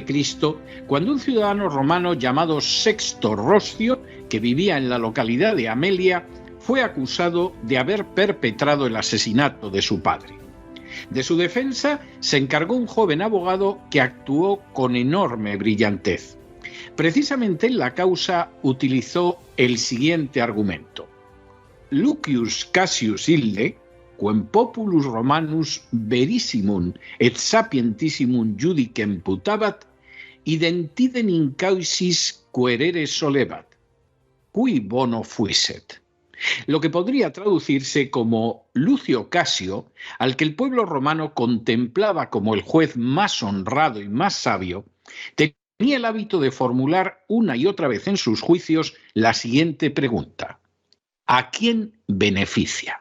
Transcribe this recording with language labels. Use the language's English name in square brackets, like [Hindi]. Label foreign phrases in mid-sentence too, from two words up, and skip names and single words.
[Spanish] cuando un ciudadano romano llamado Sexto Roscio, que vivía en la localidad de Amelia, fue acusado de haber perpetrado el asesinato de su padre. De su defensa se encargó un joven abogado que actuó con enorme brillantez. Precisamente en la causa utilizó el siguiente argumento: [Latin] Lucius Cassius Ille, quem populus Romanus verissimum et sapientissimum judicem putabat, identidem in causis querere solebat, cui bono fuiset. [Spanish] Lo que podría traducirse como Lucio Casio, al que el pueblo romano contemplaba como el juez más honrado y más sabio, tenía el hábito de formular una y otra vez en sus juicios la siguiente pregunta: ¿a quién beneficia?